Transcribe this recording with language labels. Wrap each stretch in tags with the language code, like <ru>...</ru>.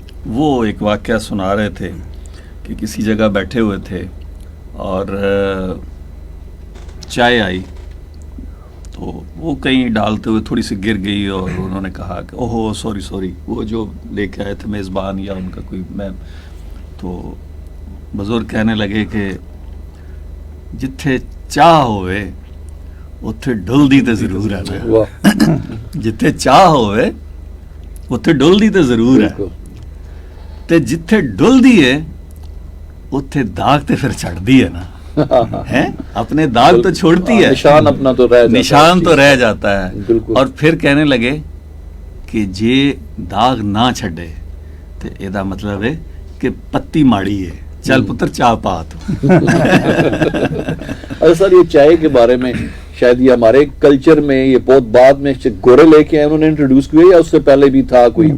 <ur>وہ ایک واقعہ سنا رہے تھے کہ کسی جگہ بیٹھے ہوئے تھے اور چائے آئی تو وہ کہیں ڈالتے ہوئے تھوڑی سی گر گئی, اور انہوں نے کہا کہ اوہو سوری وہ جو لے کے آئے تھے میزبان یا ان کا کوئی میں.</ur> <pa>تو بزرگ کہنے لگے کہ جتھے چاہ ہوئے اتھے ڈل دی تے ضرور ہے, جتھے چاہ ہوئے اتھے ڈل دی تے ضرور ہے, تے جتھے ڈل دی ہے اتھے داغ تے پھر چڑھ دی ہے نا.</pa> <ur>ہیں اپنے داغ تو چھوڑتی ہے, نشان اپنا تو رہ جاتا ہے, نشان تو رہ جاتا ہے. بالکل. اور پھر کہنے لگے کہ</ur> <pa>جے داغ نہ چھڈے تو یہ مطلب ہے کہ پتی ماڑی ہے, چل پتر چاہ پا تو.</pa> <ur>اچھا سر, یہ چائے کے بارے میں شاید یہ ہمارے کلچر میں یہ بہت بعد میں گورے لے کے آئے, انہوں نے انٹروڈیوس کیا یا اس سے پہلے بھی تھا کوئی؟</ur>